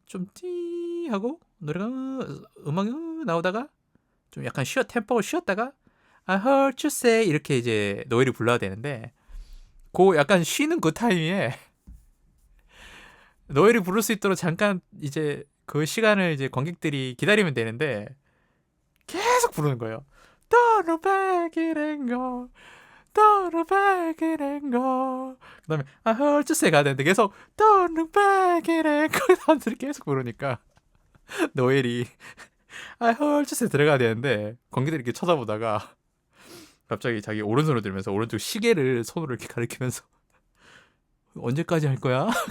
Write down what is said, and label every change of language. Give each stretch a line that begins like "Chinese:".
Korean: 좀 띠 하고 노래가 음악이 나오다가 좀 약간 템포를 쉬었다가
English: I heard you say
Korean: 이렇게 이제 노예를 불러야 되는데 그 약간 쉬는 그 타이밍에 노예를 부를 수 있도록 잠깐 이제 그 시간을 이제 관객들이 기다리면 되는데 계속 부르는 거예요.
English: Don't look back in anger, don't look back in anger.
Korean: 그 다음에
English: I heard you say
Korean: 가야 되는데 계속
English: Don't look back in anger
Korean: 사람들이 계속 부르니까 노엘이 I heard you say 들어가야 되는데 관객들이 이렇게 쳐다보다가 갑자기 자기 오른손을 들면서 오른쪽 시계를 손으로 이렇게 가리키면서 언제까지 할 거야?